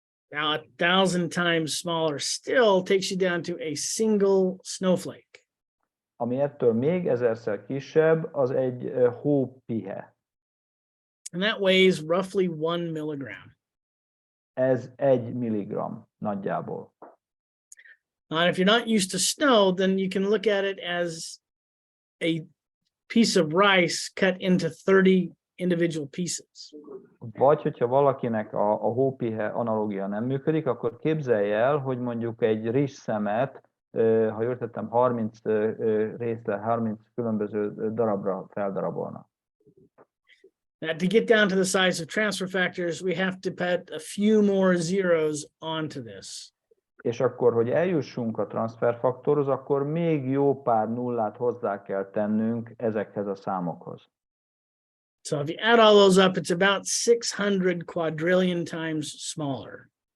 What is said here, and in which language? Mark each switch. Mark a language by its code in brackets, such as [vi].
[en] Now, 1,000 times smaller still takes you down to a single snowflake. [hu] Ami ettől még 1000-szer kisebb, az egy hópihe. [en] And that weighs roughly 1 milligram. [hu] Ez 1 milligram nagyjából. [en] And if you're not used to snow, then you can look at it as a piece of rice cut into 30 individual pieces. [hu] Vagy, hogyha valakinek a hópihe analógia nem működik, akkor képzelje el, hogy mondjuk egy rizsszemet, ha jól tettem, 30 részre, 30 különböző darabra feldarabolna. [en] Now, to get down to the size of transfer factors, we have to put a few more zeros onto this. [hu] És akkor, hogy eljussunk a transferfaktorhoz, akkor még jó pár nullát hozzá kell tennünk ezekhez a számokhoz. [en] So if you add all those up, it's about 600 quadrillion times smaller.